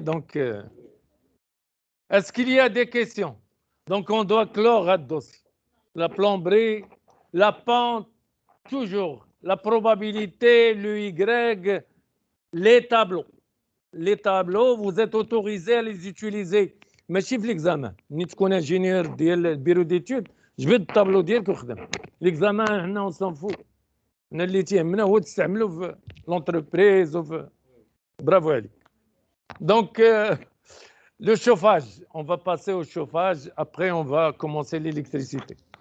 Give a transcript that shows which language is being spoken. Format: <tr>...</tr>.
<fr>Donc, est-ce qu'il y a des questions? Donc, on doit clore à dossier. La plomberie, la pente, toujours. La probabilité, le Y, les tableaux. Les tableaux, vous êtes autorisé à les utiliser.</fr> <ar>ماشي في l'examen. ملي تكون ingénieur ديال البيرو ديتود جبد الطابلو ديالك وخدم.</ar> <fr>l'examen</fr> <ar>هنا</ar> <fr>on s'en fout.</fr> <ar>حنا اللي تيهمنا هو تستعملو في l'entreprise وفي برافو عليك.</ar> <fr>Donc le chauffage, on va passer au chauffage, après on va commencer l'électricité.</fr>